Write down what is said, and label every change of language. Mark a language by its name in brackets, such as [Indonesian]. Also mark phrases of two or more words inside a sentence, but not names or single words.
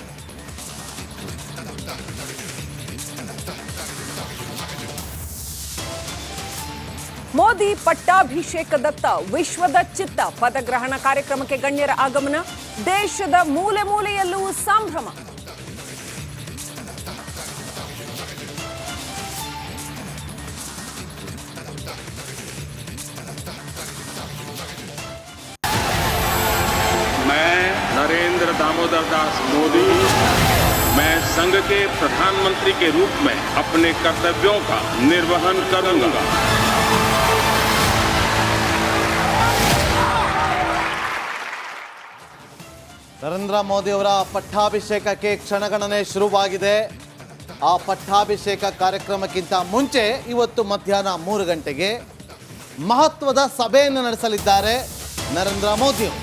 [Kannada] ಮೋದಿ ಪಟ್ಟಾಭಿಷೇಕದತ್ತ ವಿಶ್ವದ ಚಿತ್ತ. ಪದಗ್ರಹಣ ಕಾರ್ಯಕ್ರಮಕ್ಕೆ ಗಣ್ಯರ ಆಗಮನ. ದೇಶದ ಮೂಲೆ ಮೂಲೆಯಲ್ಲೂ ಸಂಭ್ರಮ. [Hindi] मैं नरेंद्र दामोदर दास मोदी, मैं संघ के प्रधानमंत्री के रूप में अपने कर्तव्यों का निर्वहन करूंगा. [Kannada] ನರೇಂದ್ರ ಮೋದಿ ಅವರ ಪಟ್ಟಾಭಿಷೇಕಕ್ಕೆ ಕ್ಷಣಗಣನೆ ಶುರುವಾಗಿದೆ. ಆ ಪಟ್ಟಾಭಿಷೇಕ ಕಾರ್ಯಕ್ರಮಕ್ಕಿಂತ ಮುಂಚೆ ಇವತ್ತು ಮಧ್ಯಾಹ್ನ 3 ಗಂಟೆಗೆ ಮಹತ್ವದ ಸಭೆಯನ್ನು ನಡೆಸಲಿದ್ದಾರೆ ನರೇಂದ್ರ ಮೋದಿ ಅವರು.